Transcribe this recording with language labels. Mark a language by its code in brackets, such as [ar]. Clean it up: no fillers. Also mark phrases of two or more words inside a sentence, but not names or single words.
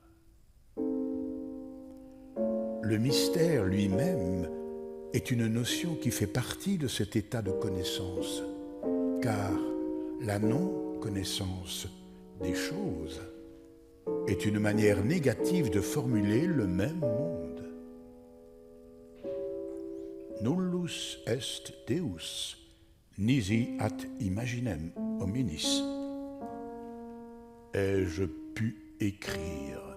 [fr] Le mystère lui-même est une notion qui fait partie de cet état de connaissance, car la non-connaissance des choses est une manière négative de formuler le même monde. [la] Nullus est Deus, nisi ad imaginem hominis. [fr] Ai-je pu écrire?